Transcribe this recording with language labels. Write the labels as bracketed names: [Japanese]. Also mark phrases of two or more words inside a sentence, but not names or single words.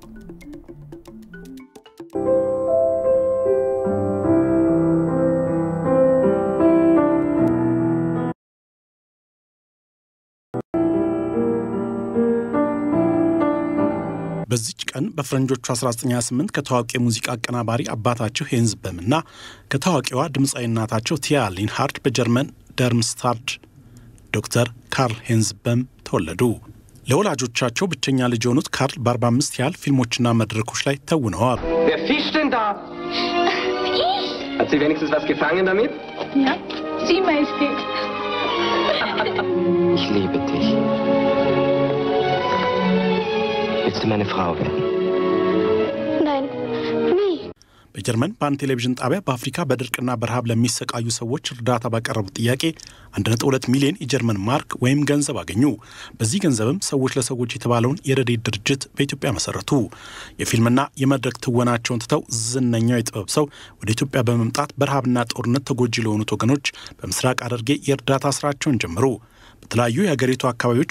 [Amharic] በዚች ቀን በፍረንጆቹ 1928 ከታዋቂ ሙዚቃ አቀናባሪ አባታቸው ሄንዝ በምና ከታዋቂዋ ድምጻዊ እናታቸው ቲያ ሊንሃርድ በጀርመን ደርምስታድ ዶክተር ካርል ሄንዝ በም ተወለዱ። ለወላጆቻቸው ብቸኛ ልጅ የሆኑት ካርል በ45 ያህል ፊልሞችና መድረኮች ላይ ተውነዋል። [German] Hat sie wenigstens was gefangen damit? Ja, sieh mal, es geht. Ich liebe dich. Willst du meine Frau werden? Nein, nie. [Amharic] በጀርመን በአንድ ቴሌቪዥን ጣቢያ በአፍሪካ በድርቅና በረሃብ ለሚሰቃዩ ሰዎች እርዳታ ባቀረቡት ጥያቄ 1.2 ሚሊዮን የጀርመን ማርክ ወይም ገንዘብ አገኙ። በዚህ ገንዘብም ሰዎች ለሰዎች የተባለውን የረድኤት ድርጅት በኢትዮጵያ መሰረቱ። የፊልምና የመድረክ ትወናቸውን ትተው ዝነኛው የጥበብ ሰው ወደ ኢትዮጵያ በመምጣት በረሃብና ጦርነት ተጎጂ ለሆኑት ወገኖች በምስራቅ ሐረርጌ የእርዳታ ስራቸውን ጀመሩ። በተለያዩ የሀገሪቱ አካባቢዎች